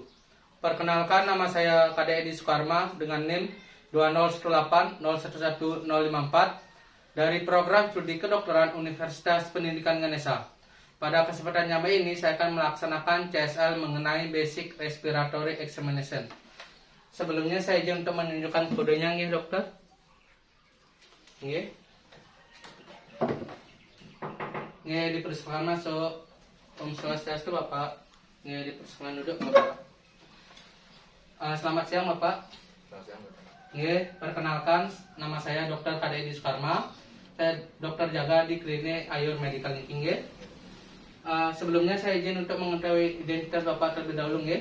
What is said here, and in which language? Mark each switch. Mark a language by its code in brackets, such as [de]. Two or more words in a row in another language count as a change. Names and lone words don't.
[id] Perkenalkan, nama saya Kade Edi Sukarma dengan NIM 20180111054 dari program studi kedokteran Universitas Pendidikan Ganesha. Pada kesempatan yang ini saya akan melaksanakan CSL mengenai [en] Basic Respiratory Examination. [id] Sebelumnya saya izin untuk menunjukkan kodenya, nggih dokter. Nggih. Nggih, dipersilakan masuk. [ban] Om Swastiastu, [id] Bapak. Nggih, dipersilakan duduk, Bapak. Selamat siang, Bapak. Selamat siang, Bapak. Nggih, perkenalkan, nama saya Dr. Kade Edi Sukarma. Saya dokter jaga di klinik Ayur Medical nggih. Sebelumnya saya izin untuk mengetahui identitas Bapak terlebih dahulu, nggih.